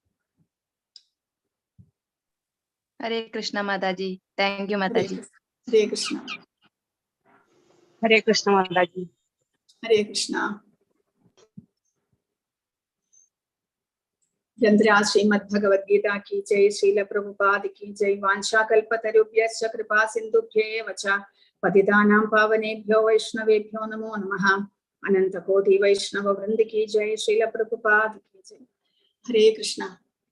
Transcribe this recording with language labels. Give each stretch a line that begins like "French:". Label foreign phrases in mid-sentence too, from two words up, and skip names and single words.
Hindi: हरे कृष्ण माताजी.
English: thank you മാതാജി.
Hindi: हरे कृष्ण. हरे कृष्ण माताजी. हरे कृष्ण। ग्रंथरा श्रीमद् भगवद्गीता की जय, श्रील प्रभुपाद की जय।
Sanskrit: वांछा कल्पतरुभ्यश्च कृपा सिन्धुभ्येव च पतितानां पावनेभ्यो वैष्णवेभ्यो नमो नमः।
Hindi: अनंत कोटि वैष्णव वृंद की जय, श्रील प्रभुपाद की जय। हरे कृष्ण।